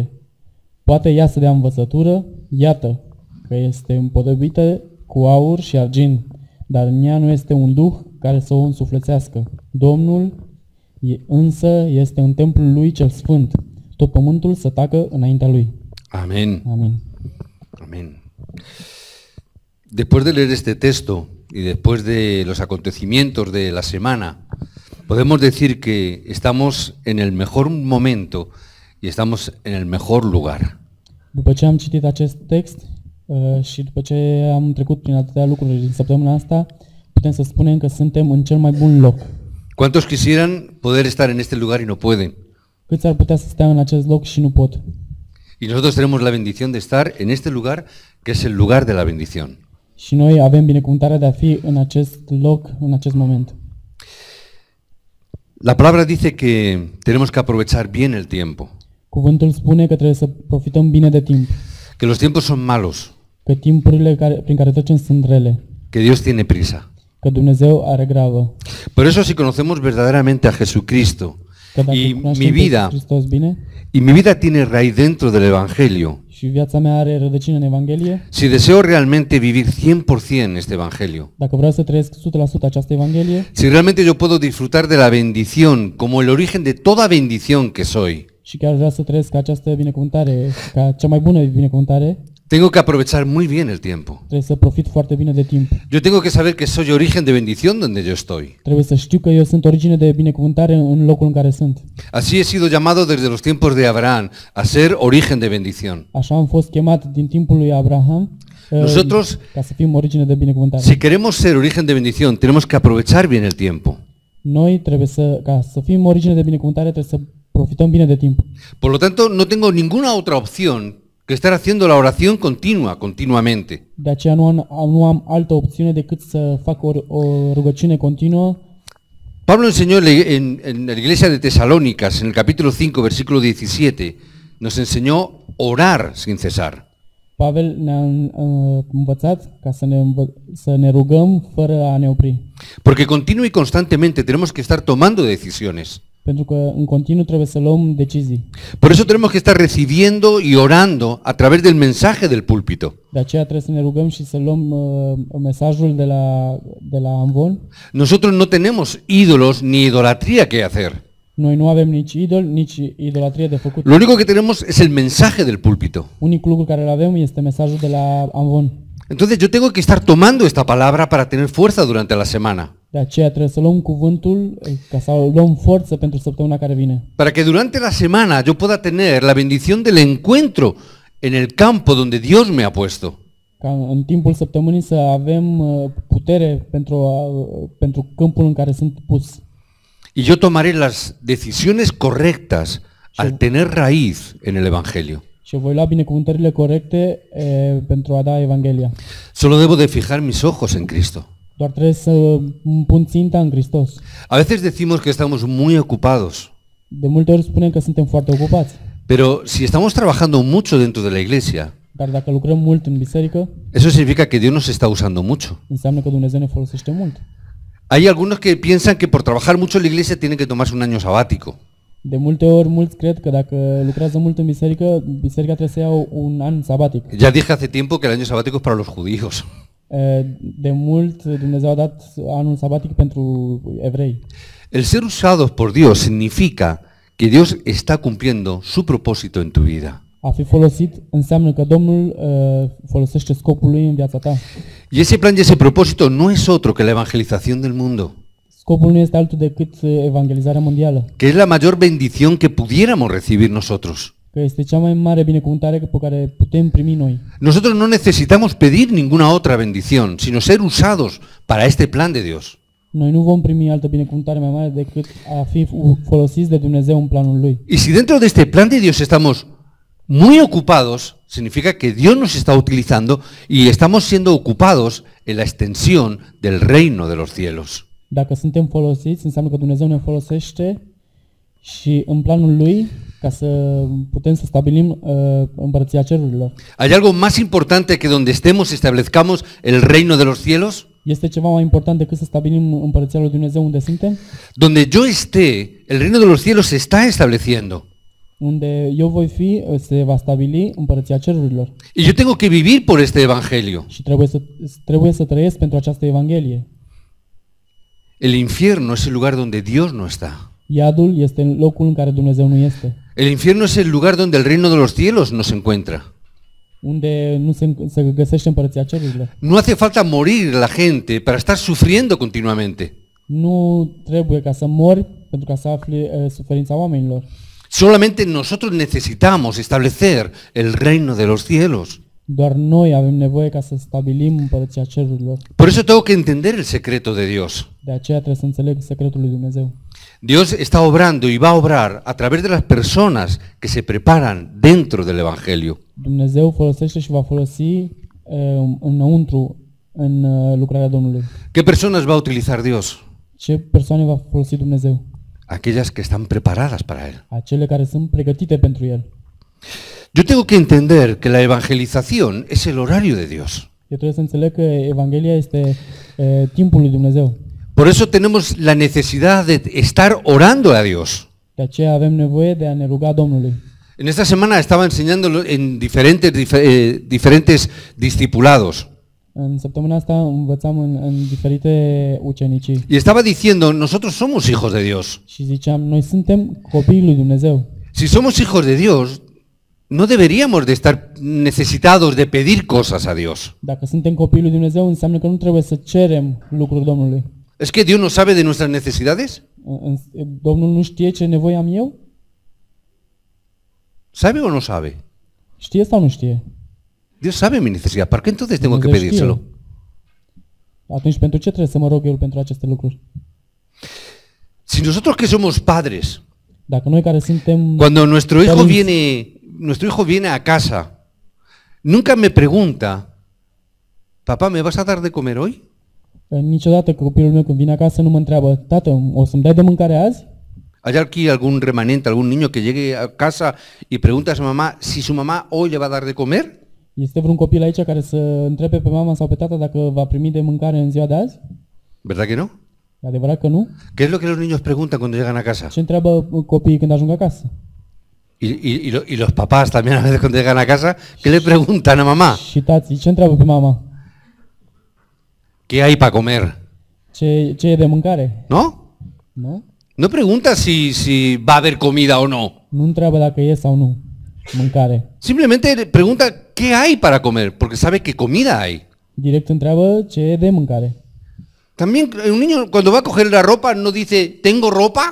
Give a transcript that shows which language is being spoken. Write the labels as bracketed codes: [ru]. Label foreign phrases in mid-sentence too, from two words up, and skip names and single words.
[ro] Poate ea să dea învățătură? Iată că este împodobită cu aur și argint, dar în ea nu este un duh care să o însuflețească. Domnul însă este în templul lui cel sfânt. Tot pământul să tacă înaintea lui. [es] Amén. [ro] Amin. [es] Amén. Después de leer este texto y después de los acontecimientos de la semana, podemos decir que estamos en el mejor momento y estamos en el mejor lugar. [ro] După ce am citit acest text și după ce am trecut prin atâtea lucruri din săptămâna asta, putem să spunem că suntem în cel mai bun loc. [es] ¿Cuántos quisieran poder estar en este lugar y no pueden? [ro] Câți ar putea să stea în acest loc și nu pot? [es] Y nosotros tenemos la bendición de estar en este lugar, que es el lugar de la bendición. [ro] Și noi avem binecuvântarea de a fi în acest loc, în acest moment. [es] La palabra dice que tenemos que aprovechar bien el tiempo. [ro] Cuvântul spune că trebuie să profităm bine de timp. [es] Que los tiempos son malos. [ro] Că timpurile prin care trecem sunt rele. [es] Que Dios tiene prisa. [ro] Că Dumnezeu are grabă. [es] Por eso, si conocemos verdaderamente a Jesucristo y mi vida tiene raíz dentro del Evangelio, [ro] și viața mea are rădăcină în Evanghelie, [es] si deseo realmente vivir 100% este Evangelio, [ro] dacă vreau să trăiesc 100% această Evanghelie, [es] si realmente yo puedo disfrutar de la bendición como el origen de toda bendición que soy, [ro] și chiar vreau să trăiesc această binecuvântare ca cea mai bună binecuvântare, [es] tengo que aprovechar muy bien el tiempo. [ro] Trebuie să profit foarte bine de timp. [es] Yo tengo que saber que soy origen de bendición donde yo estoy. [ro] Trebuie să știu că eu sunt origine de binecuvântare în locul în care sunt. [es] Así he sido llamado desde los tiempos de Abraham a ser origen de bendición. [ro] Așa am fost chemat din timpul lui Abraham. [es] Nosotros, [ro] ca să fim origine de binecuvântare. [es] si queremos ser origen de bendición, tenemos que aprovechar bien el tiempo. [ro] Noi trebuie ca să fim origine de binecuvântare, trebuie să profităm bine de timp. [es] Por lo tanto, no tengo ninguna otra opción que estar haciendo la oración continua, continuamente. [ro] De aceea nu am altă opțiune decât să fac o rugăciune continuă. [es] Pablo enseñó en la iglesia de Tesalónicas, en el capítulo 5, versículo 17, nos enseñó orar sin cesar. [ro] Pavel ne-a învățat ca să ne rugăm fără a ne opri. [es] Porque continuo y constantemente tenemos que estar tomando decisiones. [ro] Pentru că în continuu trebuie să luăm decizii. [es] Por eso tenemos que estar recibiendo y orando a través del mensaje del púlpito. [ro] De aceea trebuie să ne rugăm și să luăm mesajul de la amvon. [es] Nosotros no tenemos ídolos ni idolatría que hacer. [ro] Noi nu avem nici idol, nici idolatrie de făcut. [es] Lo único que tenemos es el mensaje del púlpito. [ro] Unicul lucru care îl avem este mesajul de la amvon. [es] Entonces yo tengo que estar tomando esta palabra para tener fuerza durante la semana. [ro] De aceea trebuie să luăm cuvântul ca să luăm forță pentru săptămâna care vine. [es] Para que durante la semana yo pueda tener la bendición del encuentro en el campo donde Dios me ha puesto. [ro] Ca în timpul săptămânii să avem putere pentru câmpul în care sunt pus. [es] Y yo tomaré las decisiones correctas al tener raíz en el Evangelio. [ro] Și voi lua binecuvântările corecte pentru a da Evanghelia. [es] Solo debo de fijar mis ojos en Cristo. [ro] Doar trebuie să pun ținta în Hristos. [es] A veces decimos que estamos muy ocupados, [ro] De multe ori spunem că suntem foarte ocupați. [es] pero si estamos trabajando mucho dentro de la iglesia, [ro] Dar dacă lucrăm mult în biserică, [es] eso significa que Dios nos está usando mucho. [ro] înseamnă că Dumnezeu ne folosește mult. [es] Hay algunos que piensan que por trabajar mucho en la iglesia tienen que tomarse un año sabático. [ro] De multe ori, mulți cred că dacă lucrează mult în biserică, biserica trebuie să ia un an sabatic. [es] Ya dije hace tiempo que el año sabático es para los judíos. [ro] De mult, Dumnezeu a dat anul sabatic pentru evrei. [es] El ser usados por Dios significa que Dios está cumpliendo su propósito en tu vida. [ro] A fi folosit înseamnă că Domnul folosește scopul lui în viața ta. [es] Y ese plan y ese propósito no es otro que la evangelización del mundo, [ro] Scopul nu este altul decât evangelizarea mondială, [es] que es la mayor bendición que pudiéramos recibir nosotros. [ro] că este cea mai mare binecuvântare pe care putem primi noi. [es] Nosotros no necesitamos pedir ninguna otra bendición, sino ser usados para este plan de Dios. [ro] Noi nu vom primi altă binecuvântare mai mare decât a fi folosiți de Dumnezeu în planul lui. [es] Y si dentro de este plan de Dios estamos muy ocupados, significa que Dios nos está utilizando y estamos siendo ocupados en la extensión del reino de los cielos. [ro] Dacă suntem folosiți, înseamnă că Dumnezeu ne folosește și în planul lui ca să putem să stabilim împărăția cerurilor. [es] ¿Hay algo más importante que donde estemos establezcamos el reino de los cielos? [ro] Este ceva mai important decât să stabilim împărăția lui Dumnezeu unde suntem? [es] Donde yo esté, el reino de los cielos se está estableciendo. [ro] Unde eu voi fi, se va stabili împărăția cerurilor. [es] Y yo tengo que vivir por este evangelio. [ro] Și trebuie să trăiesc pentru această evanghelie. [es] El infierno es el lugar donde Dios no está. [ro] Iadul este locul în care Dumnezeu nu este. [es] El infierno es el lugar donde el reino de los cielos no se encuentra. [ro] Unde nu se găsește împărăția cerurilor. [es] No hace falta morir la gente para estar sufriendo continuamente. [ro] Nu trebuie ca să mori pentru ca să afli suferința oamenilor. [es] Solamente nosotros necesitamos establecer el reino de los cielos. [ro] Doar noi avem nevoie ca să stabilim împărăția cerurilor. [es] Por eso tengo que entender el secreto de Dios. [ro] De aceea trebuie să înțeleg secretul lui Dumnezeu. [es] Dios está obrando y va a obrar a través de las personas que se preparan dentro del Evangelio. [ro] Dumnezeu folosește și va folosi înăuntru în lucrarea Domnului. [es] ¿Qué personas va a utilizar Dios? [ro] Ce persoane va folosi Dumnezeu? [es] Aquellas que están preparadas para Él. [ro] Acele care sunt pregătite pentru El. [es] Yo tengo que entender que la evangelización es el horario de Dios. [ro] Eu trebuie să înțeleg că Evanghelia este timpul lui Dumnezeu. [es] Por eso tenemos la necesidad de estar orando a Dios. [ro] De aceea avem nevoie de a ne ruga Domnului. [es] En esta semana estaba enseñándolo en diferentes discipulados. [ro] În săptămâna asta învățam în diferite ucenicii. [es] Y estaba diciendo, nosotros somos hijos de Dios. [ro] Și ziceam, noi suntem copiii lui Dumnezeu. [es] Si somos hijos de Dios, no deberíamos de estar necesitados de pedir cosas a Dios. [ro] Dacă suntem copiii lui Dumnezeu, înseamnă că nu trebuie să cerem lucruri Domnului. [es] ¿Es que Dios no sabe de nuestras necesidades? [ro] Domnul nu știe ce nevoie am eu? [es] ¿Sabe o no sabe? [ro] Știe sau nu știe? [es] Dios sabe mi necesidad. ¿Para qué entonces tengo que [ro] Dumnezeu [es] pedírselo? [ro] știe. Atunci pentru ce trebuie să mă rog eu pentru aceste lucruri? [es] Si nosotros que somos padres, [ro] Dacă noi care suntem [es] cuando nuestro [ro] părinți, [es] hijo viene a casa, nunca me pregunta, papá, ¿me vas a dar de comer hoy? [ro] niciodată copilul meu când vine acasă nu mă întreabă, tată, o să-mi dai de mâncare azi? [es] ¿Hay aquí algún remanente, algún niño que llegue a casa y pregunta a su mamá si su mamá hoy le va a dar de comer? [ro] Este vreun copil aici care să întrebe pe mama sau pe tata dacă va primi de mâncare în ziua de azi? [es] ¿Verdad que no? [ro] E adevărat că nu? [es] ¿Qué es lo que los niños preguntan cuando llegan a casa? [ro] Ce întreabă copiii când ajung acasă? [es] Y los papás también a veces cuando llegan a casa, ¿qué le preguntan a mamá? [ro] Și tații, ce întreabă pe mama? [es] ¿Qué hay para comer? [ro] Ce e de mâncare? [es] ¿No? [ro] Nu? [es] No pregunta si va a haber comida o no. [ro] Nu întreabă dacă e sau nu mâncare. [es] Simplemente le pregunta qué hay para comer, porque sabe que comida hay. [ro] Direct întreabă ce e de mâncare. [es] También un niño cuando va a coger la ropa no dice, ¿tengo ropa?